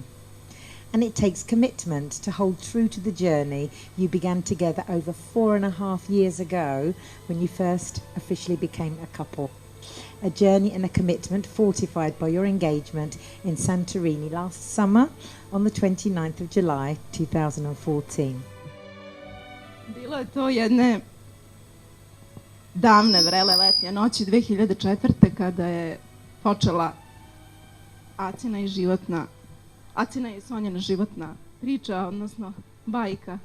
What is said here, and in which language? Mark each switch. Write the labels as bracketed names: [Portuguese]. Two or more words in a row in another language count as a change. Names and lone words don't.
[English] And it takes commitment to hold true to the journey you began together over 4.5 years ago, when you first officially became a couple. A journey and a commitment fortified by your engagement in Santorini last summer on the 29th of July 2014. [Serbian] Bilo je to jedne davne vrele letnje noći 2004. kada je počela Acina i Sonjina životna priča, odnosno bajka.